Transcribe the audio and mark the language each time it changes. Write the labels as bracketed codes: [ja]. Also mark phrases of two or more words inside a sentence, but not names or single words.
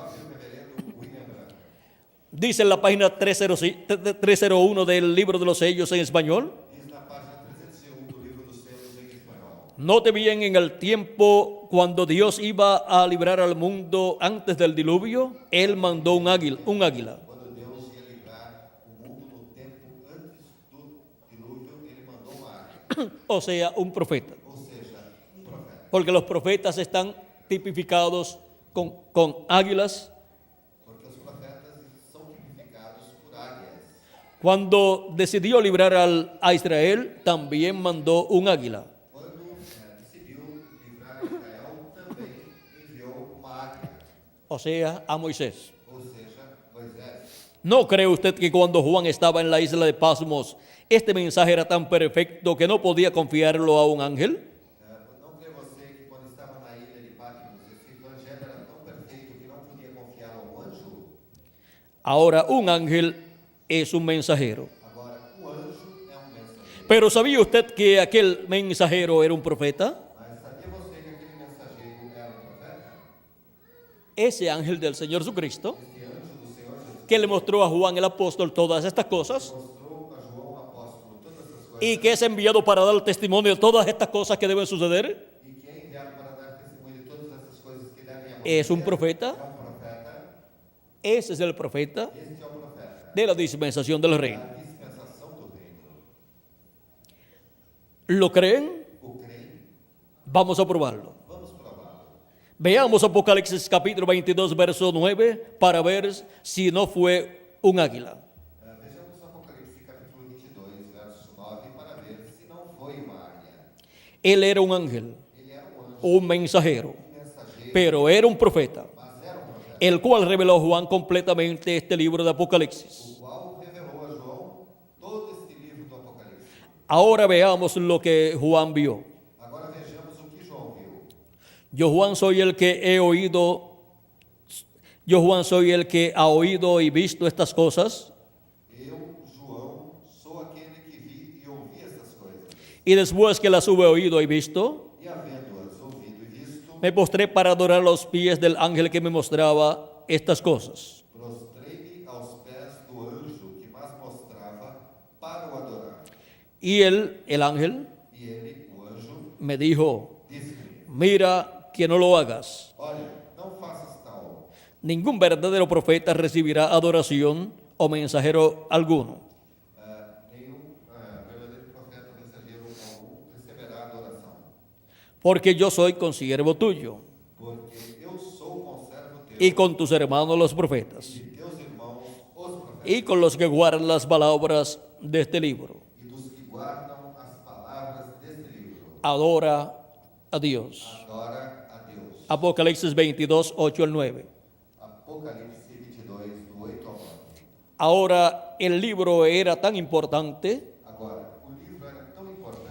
[es] Dice en la página 301 del libro de los sellos en español: note bien, en el tiempo cuando Dios iba a librar al mundo antes del diluvio, Él mandó un águila. O sea, un profeta. Porque los profetas están tipificados con águilas. [pt] Porque os profetas são tipificados por águias. [es] Cuando decidió librar a Israel, también mandó un águila. [pt] Quando decidiu livrar Israel, também enviou uma águia, [es] O sea, a Moisés. [pt] ou seja, Moisés. [es] ¿No cree usted que cuando Juan estaba en la isla de Pasmos, este mensaje era tan perfecto que no podía confiarlo a un ángel? [pt] Não crê você que quando estava na ilha de Patmos, esse evangelho era tão perfeito que não podia confiar ao anjo? [es] Ahora, un ángel es un mensajero. [pt] Agora, o anjo é um mensageiro. [es] Pero ¿sabía usted que aquel mensajero era un profeta? [pt] Mas sabia você que aquele mensageiro era um profeta? [es] Ese ángel del Señor Jesucristo, [pt] Este anjo do Senhor Jesus [es] que le mostró a Juan el apóstol todas estas cosas [pt] mostrou a João apóstolo todas essas coisas [es] y que es enviado para dar testimonio de todas estas cosas que deben suceder, [pt] e que é enviado para dar testemunho de todas essas coisas que devem acontecer. [es] es un profeta. [pt] É um profeta. [es] Ese es el profeta [pt] Este é o profeta [es] de la dispensación del reino. [pt] da dispensação do reino. [es] ¿Lo creen? [pt] O creem? [es] Vamos a probarlo. [pt] Vamos prová-lo. [es] Veamos Apocalipsis capítulo 22, verso 9, para ver si no fue un águila. [pt] Vejamos Apocalipse capítulo 22, verso 9, para ver se não foi uma águia. [es] Él era un ángel, [pt] Ele era um anjo, [es] un mensajero, [pt] um mensageiro, [es] pero era un profeta, [pt] mas era um profeta, [es] el cual reveló a Juan completamente este libro de Apocalipsis. [pt] o qual revelou a João todo este livro do Apocalipse. [es] Ahora veamos lo que Juan vio. [pt] Agora vejamos o que João viu. [es] Yo Juan soy el que he oído, yo Juan soy el que ha oído y visto estas cosas, [pt] Eu, João, sou aquele que vi e ouvi essas coisas. [es] y después que las hube oído y visto, [pt] E havendo-as ouvido e visto, [es] me postré para adorar a los pies del ángel que me mostraba estas cosas. [pt] prostrei-me aos pés do anjo que mais mostrava para o adorar. [es] Y él, el ángel, [pt] E ele, o anjo, [es] me dijo, [pt] disse-me: [es] mira que no lo hagas. [pt] Olha, não faças tal. [es] Ningún verdadero profeta recibirá adoración o mensajero alguno, [pt] Nenhum verdadeiro profeta mensageiro algum receberá adoração. [es] porque yo soy consiervo tuyo [pt] Porque eu sou conservo teu [es] y con tus hermanos los profetas, [pt] e teus irmãos, os profetas, [es] y con los que guardan las palabras de este libro. [pt] e dos que guardam as palavras deste livro. [es] Adora a Dios. [pt] Adora a Deus. [es] Apocalipsis 22, 8 al 9. [pt] Apocalipse 22, do 8 ao 9. [es] Ahora, el libro era tan importante [pt] Agora, o livro era tão importante